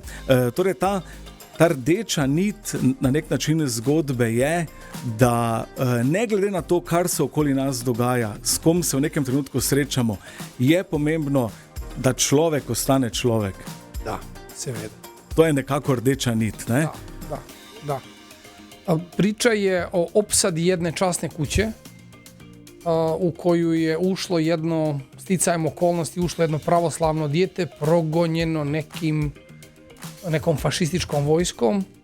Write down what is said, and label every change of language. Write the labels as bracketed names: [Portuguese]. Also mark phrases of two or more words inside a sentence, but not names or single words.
[Slovenian] Torej ta rdeča nit na nek način zgodbe je, da ne glede na to, kar se okoli nas dogaja, s kom se v nekem trenutku srečamo, je pomembno, da človek ostane človek. Da, seveda. To je nekako rdeča nit, ne? Da. [Serbian] Priča je o opsadi jedne časne kuće u koju je ušlo jedno, sticajem okolnosti, ušlo jedno pravoslavno dijete progonjeno nekom fašističkom vojskom.